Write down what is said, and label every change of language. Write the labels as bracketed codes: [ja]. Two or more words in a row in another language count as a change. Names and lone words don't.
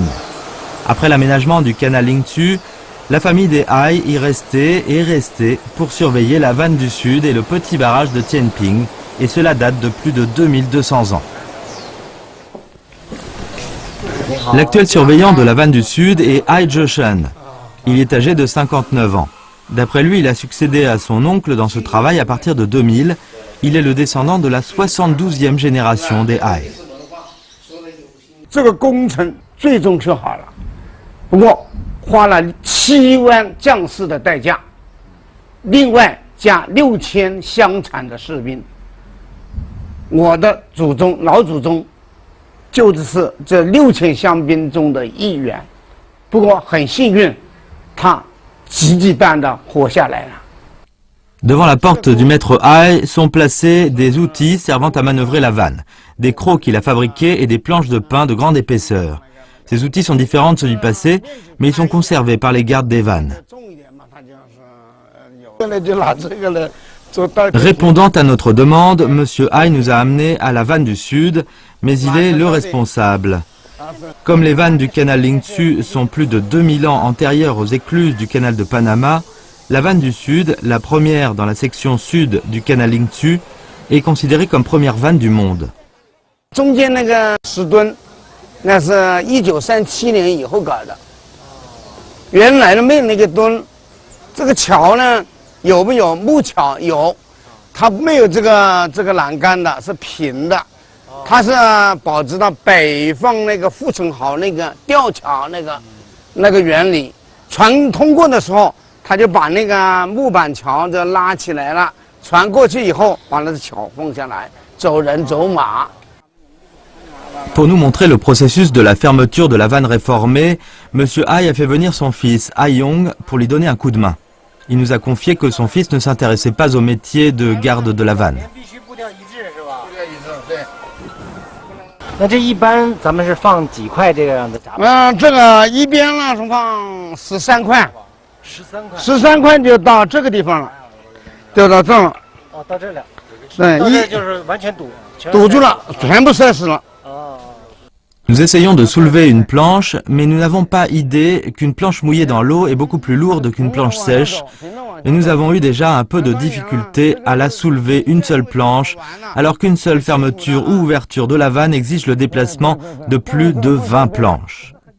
[fr] Après l'aménagement du canal Lingzhou, la famille des Hai y restait et restait pour surveiller la vanne du Sud et le petit barrage de Tianping, et cela date de plus de 2200 ans. L'actuel surveillant de la vanne du Sud est Hai Zheshen. Il est âgé de 59 ans. D'après lui, il a succédé à son oncle dans ce travail à partir de 2000. Il est le descendant de la 72e génération des Hai. [zh] 这个工程最终修好了，不过 花了7万将士的代价，另外加6000乡产的士兵。我的祖宗老祖宗就是这6000乡兵中的一员，不过很幸运，他奇迹般的活下来了。 [fr] Devant la porte du maître Hai sont placés des outils servant à manœuvrer la vanne, des crocs qu'il a fabriqués et des planches de pin de grande épaisseur. Ces outils sont différents de ceux du passé, mais ils sont conservés par les gardes des vannes. Répondant à notre demande, M. Hai nous a amenés à la vanne du Sud, mais il est le responsable. Comme les vannes du canal Lingzhou sont plus de 2000 ans antérieures aux écluses du canal de Panama, la vanne du Sud, la première dans la section sud du canal Lingzhou, est considérée comme première vanne du monde. [zh] 中间那个石墩，那是1937年以后搞的。原来的没有那个墩，这个桥呢有没有木桥？有，它没有这个栏杆的，是平的。它是保持到北方那个护城壕那个吊桥那个原理。船通过的时候，他就把那个木板桥就拉起来了，船过去以后，把那个桥放下来，走人走马。 [fr] Pour nous montrer le processus de la fermeture de la vanne réformée, M. Hai a fait venir son fils, Hai Yong, pour lui donner un coup de main. Il nous a confié que son fils ne s'intéressait pas au métier de garde de la vanne. [zh] 那这一般咱们是放几块这个样子闸板？这个一边呢是放13块，13块就到这个地方了，就到这了。哦，到这了。对，到这就是完全堵住了，全部塞死了。 [fr] Nous essayons de soulever une planche, mais nous n'avons pas idée qu'une planche mouillée dans l'eau est beaucoup plus lourde qu'une planche sèche, et nous avons eu déjà un peu de difficulté à la soulever une seule planche, alors qu'une seule fermeture ou ouverture de la vanne exige le déplacement de plus de 20 planches.